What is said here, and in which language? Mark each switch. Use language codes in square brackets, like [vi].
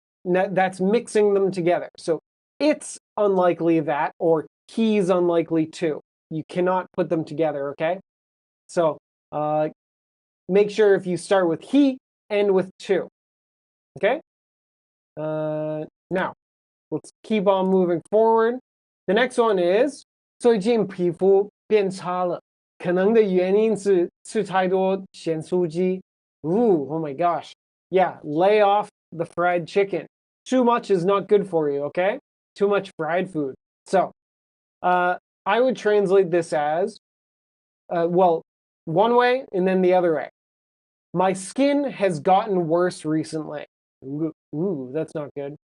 [en] That's mixing them together. So it's unlikely that, or he's unlikely to. You cannot put them together, okay? So make sure if you start with he, end with to, okay? Now, let's keep on moving forward. The next one is [zh] 最近皮肤变差了，可能的原因是吃太多咸酥鸡。 [en] Ooh, oh my gosh. Yeah, lay off the fried chicken. Too much is not good for you, okay? Too much fried food. So, I would translate this as, well, one way and then the other way. My skin has gotten worse recently. Ooh, that's not good.